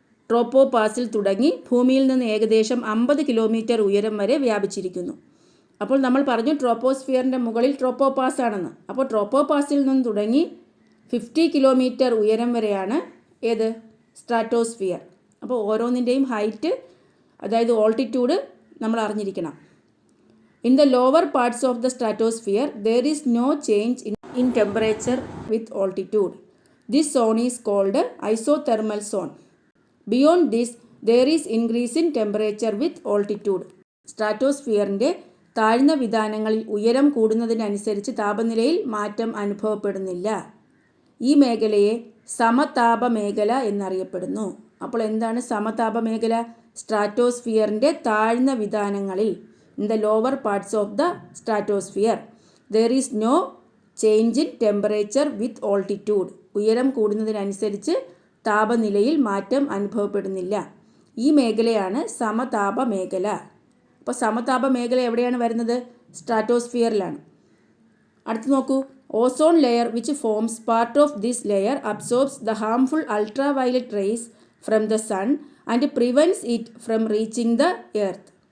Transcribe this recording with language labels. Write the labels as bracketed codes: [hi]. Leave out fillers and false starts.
[ml] ട്രോപ്പോപാസിൽ തുടങ്ങി ഭൂമിയിൽ നിന്ന് ഏകദേശം 50 കിലോമീറ്റർ ഉയരം വരെ വ്യാപിച്ചിരിക്കുന്നു. അപ്പോൾ നമ്മൾ പറഞ്ഞു ട്രോപ്പോസ്ഫിയറിൻ്റെ മുകളിൽ ട്രോപ്പോപാസ് ആണെന്ന്. അപ്പോൾ ട്രോപ്പോപാസിൽ നിന്ന് തുടങ്ങി 50 കിലോമീറ്റർ ഉയരം വരെയാണ് ഏത്? സ്ട്രാറ്റോസ്ഫിയർ. അപ്പോൾ ഓരോന്നിൻ്റെയും ഹൈറ്റ്, അതായത് ഓൾട്ടിറ്റ്യൂഡ് നമ്മൾ അറിഞ്ഞിരിക്കണം. [en] In the lower parts of the stratosphere, there is no change in temperature with altitude. This zone is called isothermal zone. Beyond this, there is increase in temperature with altitude. [ml] സ്ട്രാറ്റോസ്ഫിയറിൻ്റെ താഴ്ന്ന വിതാനങ്ങളിൽ ഉയരം കൂടുന്നതിനനുസരിച്ച് താപനിലയിൽ മാറ്റം അനുഭവപ്പെടുന്നില്ല. ഈ മേഖലയെ സമതാപ മേഖല എന്നറിയപ്പെടുന്നു. അപ്പോൾ എന്താണ് സമതാപ മേഖല? സ്ട്രാറ്റോസ്ഫിയറിൻ്റെ താഴ്ന്ന വിതാനങ്ങളിൽ, [en] in the lower parts of the stratosphere, there is no change in temperature with altitude. [ml] ഉയരം കൂടുന്നതിനനുസരിച്ച് താപനിലയിൽ മാറ്റം അനുഭവപ്പെടുന്നില്ല. ഈ മേഖലയാണ് സമതാപ മേഖല. അപ്പോൾ സമതാപ മേഖല എവിടെയാണ് വരുന്നത്? സ്ട്രാറ്റോസ്ഫിയറിലാണ്. അടുത്ത് നോക്കൂ. [en] Ozone layer which forms part of this layer absorbs the harmful ultraviolet rays from the sun and prevents it from reaching the earth.